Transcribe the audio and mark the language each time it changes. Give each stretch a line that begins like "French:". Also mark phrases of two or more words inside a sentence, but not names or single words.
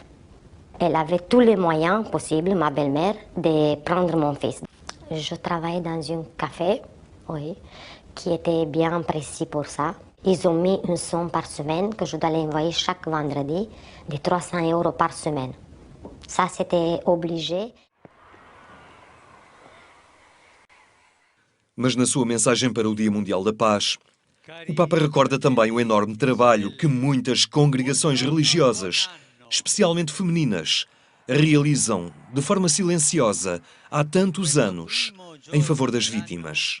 French: Elle avait tous les moyens possibles, ma belle-mère, de prendre mon fils. Je travaillais dans un café, oui, qui était bien précis pour ça. Ils ont mis une somme par semaine que je dois l'envoyer chaque vendredi de 300 € par semaine. Ça, c'était obligé.
Portuguese: Mas na sua mensagem para o Dia Mundial da Paz, o Papa recorda também o enorme trabalho que muitas congregações religiosas, especialmente femininas, realizam de forma silenciosa há tantos anos em favor das vítimas.